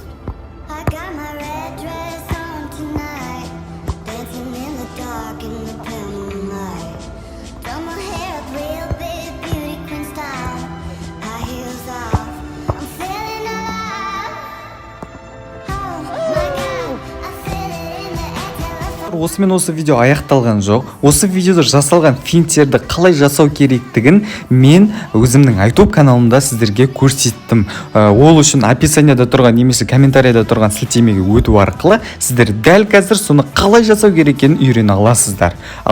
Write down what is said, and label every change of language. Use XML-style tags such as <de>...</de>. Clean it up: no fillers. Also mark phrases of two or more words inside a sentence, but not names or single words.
<en>I got my red dress on tonight, dancing in the dark in the pale moonlight. Done my hair up real big, beauty queen style. High heels off, I'm feeling alive. Oh my God, I feel it in the air.</en> <kk>Осымен осы видео аяқталған жоқ. Осы видеода жасалған финттерді қалай жасау керектігін мен өзімнің YouTube каналымда сіздерге көрсеттім. Ол үшін описанияда тұрған немесе комментарияда тұрған сілтемеге өту арқылы сіздер дәл қазір соны қалай жасау керек екенін үйрене аласыздар.</kk>